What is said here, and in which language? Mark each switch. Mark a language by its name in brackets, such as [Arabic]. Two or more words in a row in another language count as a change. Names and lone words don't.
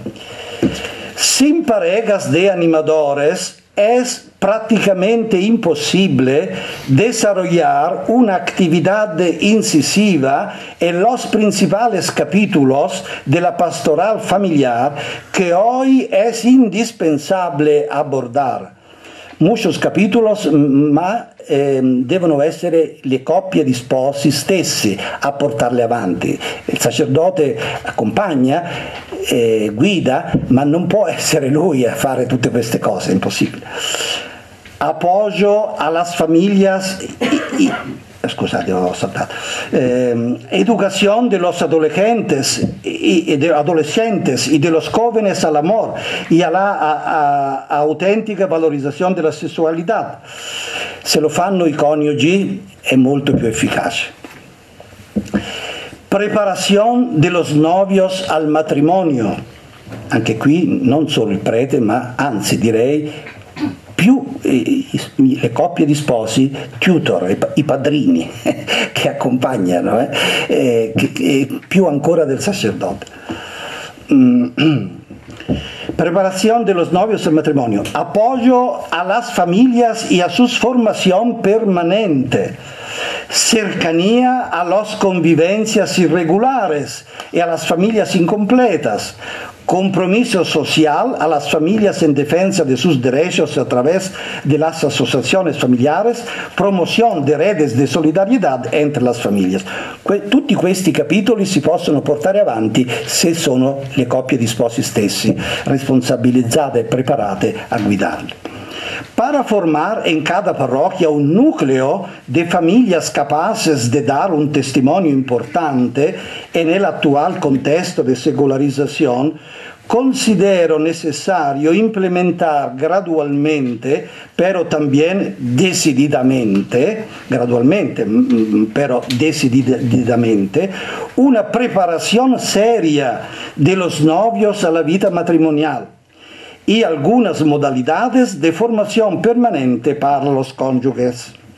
[Spanish] Sin parejas de animadores es prácticamente imposible desarrollar una actividad incisiva en los principales capítulos de la pastoral familiar que hoy es indispensable abordare. Muchos capítulos, [Italian] ma devono essere le coppie di sposi stessi a portarle avanti. Il sacerdote accompagna, guida, ma non può essere lui a fare tutte queste cose, è impossibile. [Spanish] Apoyo a las familias [Italian] scusate, ho saltato. [Spanish] Educación de los adolescentes y de los jóvenes al amor y a la autentica [Italian] valorizzazione della sessualità. Se lo fanno i coniugi è molto più efficace. [Spanish] Preparación de los novios al matrimonio. [Italian] Anche qui non solo il prete, ma anzi direi più le coppie di sposi, tutor, i padrini che accompagnano, più ancora del sacerdote. [Spanish] Preparación de los novios al matrimonio. Apoyo a las familias y a su formación permanente. Cercanía a las convivencias irregulares y a las familias incompletas. Compromiso social a las familias en defensa de sus derechos a través de las asociaciones familiares, promoción de redes de solidarietà entre las familias. [Italian] Tutti questi capitoli si possono portare avanti se sono le coppie di sposi stessi responsabilizzate e preparate a guidarli. [Spanish] Para formar en cada parroquia un núcleo de familias capaces de dar un testimonio importante en el actual contexto de secularización, considero necesario implementar gradualmente, pero también decididamente, gradualmente, pero decididamente, una preparación seria de los novios a la vida matrimonial y algunas modalidades de formación permanente para los cónyuges.